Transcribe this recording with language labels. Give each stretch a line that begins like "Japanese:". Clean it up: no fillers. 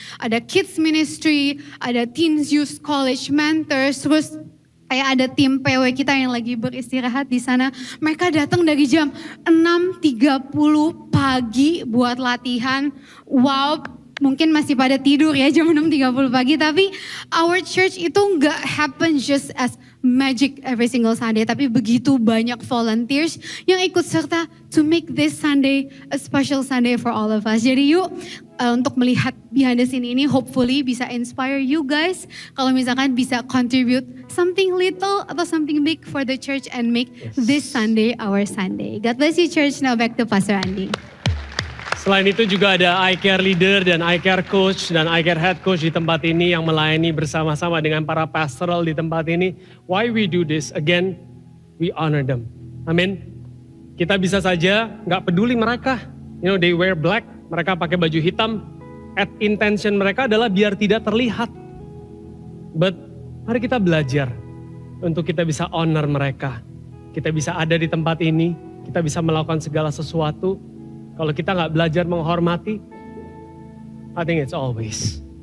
Indonesian: Ada kids ministry, ada
English: teens youth college mentors,
Indonesian: terus kayak ada tim PW kita yang lagi beristirahat di sana. Mereka datang dari jam 6.30 pagi buat latihan. Wow, mungkin masih pada tidur ya jam 6.30 pagi. Tapi
English: our church
Indonesian: itu nggak
English: happen just as magic every single Sunday.
Indonesian: Tapi begitu banyak volunteers yang ikut serta
English: to make this Sunday a special Sunday for all of us.
Indonesian: Jadi yuk untuk melihat
English: behind the scene
Indonesian: ini
English: hopefully
Indonesian: bisa
English: inspire you guys.
Indonesian: Kalau misalkan bisa
English: contribute something little
Indonesian: atau
English: something big for the church and make this Sunday our Sunday. God bless you church. Now back to Pastor Andy.
Indonesian: Selain itu juga ada iCare leader dan iCare coach dan iCare head coach di tempat ini yang melayani bersama-sama dengan para pastoral di tempat ini.
English: Why we do this? Again, we honor them.
Indonesian: Amin. Kita bisa saja nggak peduli mereka.
English: You know, they wear black.
Indonesian: Mereka pakai baju hitam.
English: At intention
Indonesian: mereka adalah biar tidak terlihat.
English: But
Indonesian: mari kita belajar untuk kita bisa
English: honor
Indonesian: mereka. Kita bisa ada di tempat ini. Kita bisa melakukan segala sesuatu. Kalau kita nggak belajar menghormati,
English: I think it's always.